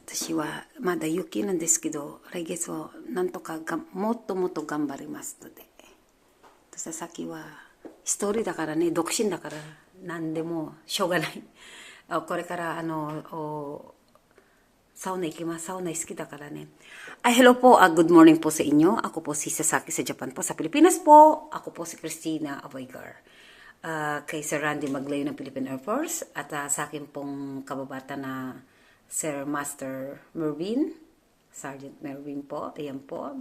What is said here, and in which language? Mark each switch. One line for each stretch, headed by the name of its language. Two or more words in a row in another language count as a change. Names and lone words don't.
Japanese: 私はまだ雪なんですけど、来月はなんとかもっともっと頑張りますので。佐々木は一人だからね、独身だから何でもしょうがない。これからサウナ行きます。サウナ好きdaからね.
Filipino: Hello po,
English: good morning
Filipino: po sa inyo. Ako po si Sasaki sa Japan po. Sa Pilipinas po, ako po si Christina Avoygar. Kay Sir Randy Maglayo ng Philippine Air Force at sa akin pong kababata na Sir Master Mervin, Sergeant Mervin po, ayan po.